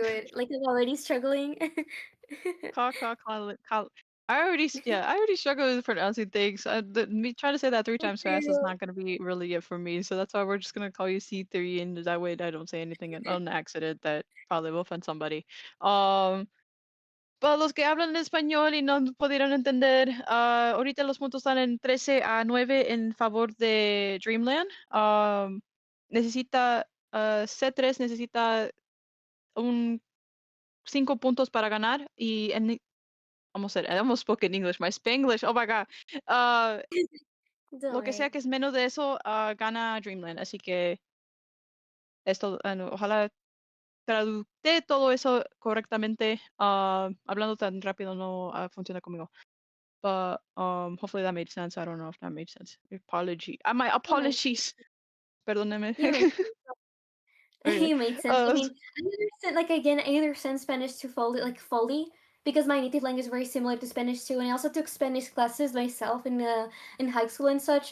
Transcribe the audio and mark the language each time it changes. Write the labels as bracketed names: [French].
[English] it. Like I'm already struggling. cock cock I already struggle with pronouncing things. Me trying to say that three Me times fast is too. not gonna be really it for me. So that's why we're just gonna call you C3, and that way I don't say anything on accident that probably will offend somebody. [Spanish] Um, para los que hablan español y no pudieron entender, ahorita los puntos están en 13-9 en favor de Dreamland. Necesita C3 necesita un 5 puntos para ganar y en [English] I almost spoke in English. My Spanglish, oh my god. Uh, Don't [Spanish] lo que sea [English] worry. [Spanish] que es menos de eso, gana Dreamland. Así que esto, no, ojalá traducte todo eso correctamente. Hablando tan rápido no funciona conmigo. [English] But hopefully that made sense. I don't know if that made sense. My You might, apologies. [Spanish] Perdóneme. [English] you might. Okay. You make sense. I mean, I understand. Like again, I understand Spanish to fully because my native language is very similar to Spanish too, and I also took Spanish classes myself in high school and such.